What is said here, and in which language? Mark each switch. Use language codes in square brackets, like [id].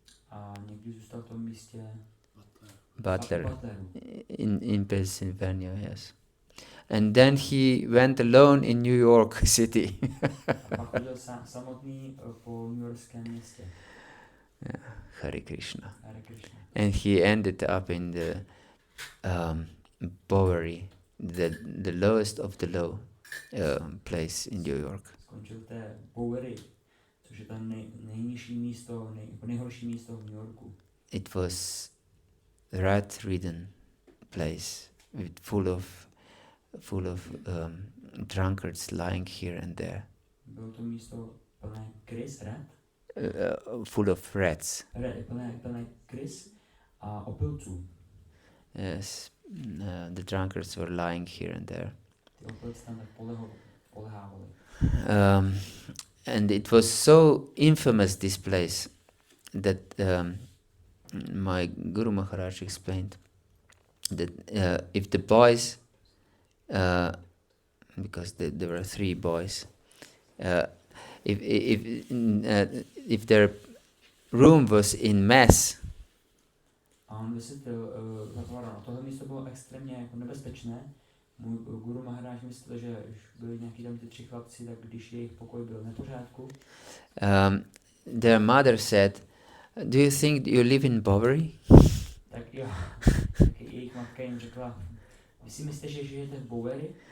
[cs] A někdy zůstal v tom místě [en] Butler, [cs] Butleru. [en] in Pennsylvania, yes. And then he went alone in New York City. [cs] A pak chodil samotný po newyorském městě. [sa] Hare Krishna. Hare Krishna. [en] And he ended up in the Bowery, the lowest of the low place in New York. [cs] Skončil v té Bowery, což je tam nejnižší místo, nejhorší místo v New Yorku. [en] It was rat-ridden place with full of drunkards lying here and there. [cs] Bylo to místo plné krys, [en] rat? Full of rats. [cs] Plné krys a opilců. [en] Yes, the drunkards were lying here and there. [cs] Ty opilci tam tak polehávali. [en] And it was so infamous, this place, that my Guru Maharaj explained that if the boys, because there were 3 boys, if their room was in mess, [cs] A on vysvětlil, tohle místo bylo extrémně jako nebezpečné. Můj Guru Maharaj myslel, že byli nějaký tam ty 3 chlapci, tak když jejich pokoj byl v nepořádku, [en] their mother said, "Do you think you live in Bowery?" [cs] tak jo, tak jejich matka jim řekla, vy si myslíte, že žijete v Bowery?